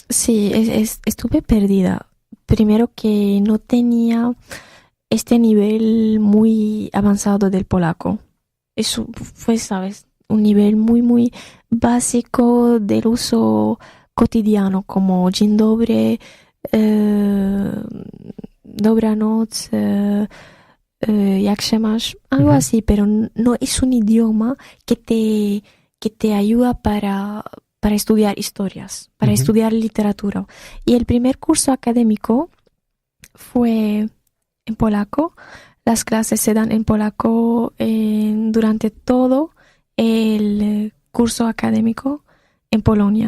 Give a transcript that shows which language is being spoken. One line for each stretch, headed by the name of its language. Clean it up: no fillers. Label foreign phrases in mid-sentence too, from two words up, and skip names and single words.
Spanish: Sí, estuve perdida. Primero que no tenía este nivel muy avanzado del polaco. Eso fue, ¿sabes? Un nivel muy, muy básico del uso cotidiano, como
Polish: dzień dobry, dobranoc, jak się masz,
Spanish: algo así, pero no es un idioma que te ayuda para estudiar historias, para estudiar literatura. Y el primer curso académico fue en polaco. Las clases se dan en polaco durante todo el curso académico en Polonia.